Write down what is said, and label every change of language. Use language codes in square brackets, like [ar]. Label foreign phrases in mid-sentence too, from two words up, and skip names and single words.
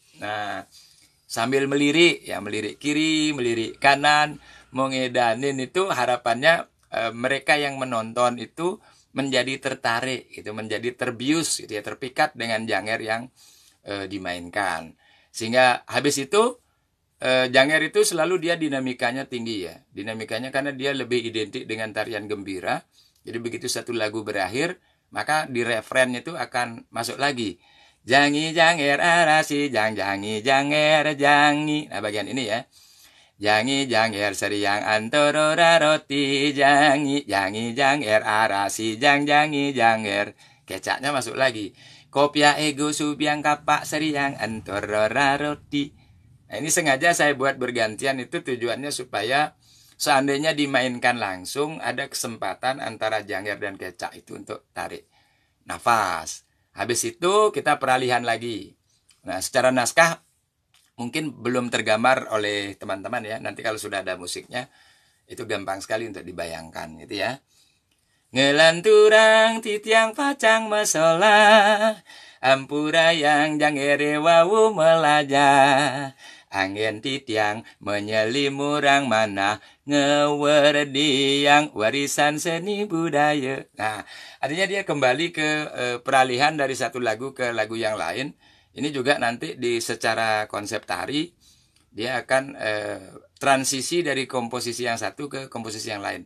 [id] Nah, sambil melirik, ya melirik kiri, melirik kanan, mengedanin itu harapannya mereka yang menonton itu menjadi tertarik, itu menjadi terbius, gitu ya, terpikat dengan janger yang dimainkan. Sehingga habis itu janger itu selalu dia dinamikanya tinggi ya. Dinamikanya karena dia lebih identik dengan tarian gembira. Jadi begitu satu lagu berakhir, maka di refrennya itu akan masuk lagi. Jangi janger arasi jang jangi janger jangi. Nah, bagian ini ya. Jangi janger seriang antorora roti jangi janger arasi jang jangi janger. Kecaknya masuk lagi. Kopia ego subiang kapak seriang antorora roti. Nah, ini sengaja saya buat bergantian, itu tujuannya supaya seandainya dimainkan langsung ada kesempatan antara janger dan kecak itu untuk tarik nafas. Habis itu kita peralihan lagi. Nah, secara naskah mungkin belum tergambar oleh teman-teman ya. Nanti kalau sudah ada musiknya itu gampang sekali untuk dibayangkan gitu ya. [ban] Ngelanturang titiang pacang mesola, ampura yang jangere wawu melajah. Angin titiang menyelimurang mana, ngewerdi yang warisan seni budaya. [id] Nah, artinya dia kembali ke peralihan dari satu lagu ke lagu yang lain. Ini juga nanti di secara konsep tari, dia akan transisi dari komposisi yang satu ke komposisi yang lain.